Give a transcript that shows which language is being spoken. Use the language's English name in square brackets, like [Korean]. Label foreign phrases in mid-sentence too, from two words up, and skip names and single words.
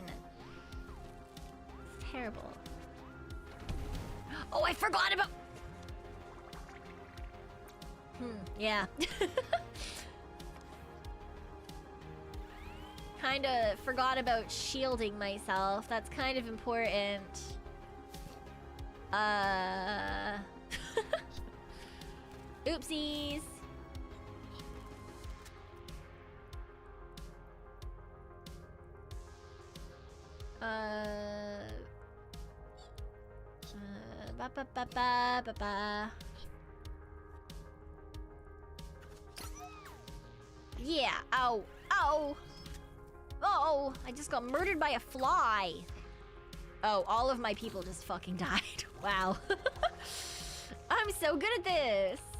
[English] It's terrible. Oh, I forgot about... Yeah. kind of forgot about shielding myself. That's kind of important. Oopsies. Ba ba ba ba ba ba. Yeah. Ow. Ow. Oh, I just got murdered by a fly. Oh, all of my people just fucking died. Wow. I'm so good at this.